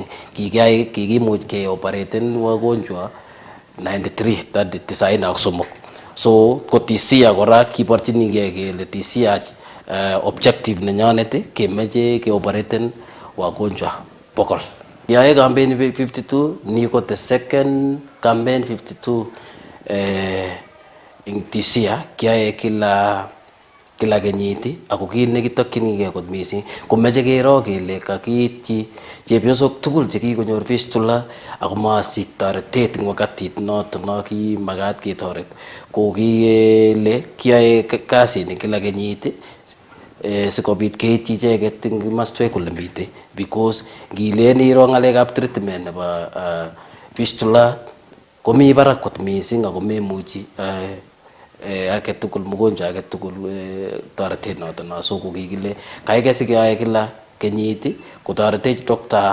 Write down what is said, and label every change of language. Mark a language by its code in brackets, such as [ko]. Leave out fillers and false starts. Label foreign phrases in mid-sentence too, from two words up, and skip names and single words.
[kln] Kikimuch keoperaten wagonjwa 93. So ko TCA kora kiborchinigei kele TCA objective nenyonet kemeche keoperaten wagonjwa 100. Yae Campaign 52 ni ko [en] the second Campaign [kln] 52 ing tisia kiae kila kenyit ako kiit nekitokyinigei kot mising komeche kero kele kakiityi chepyosok tugul chekikonyor fistula ako masich toretet eng wakatit noto no kimakat ketoret ko kikele kiae kasini kila kenyit sikobit keityi icheket eng kimoswek ole mitei because ngilen iro ng'alekab treatment nebo fistula komi barak kot mising ako memuchi age tugul mgonjwa age tugul toretet noto no so ko kikile kaikai sikeyoe kila kenyit kotoretech Dr.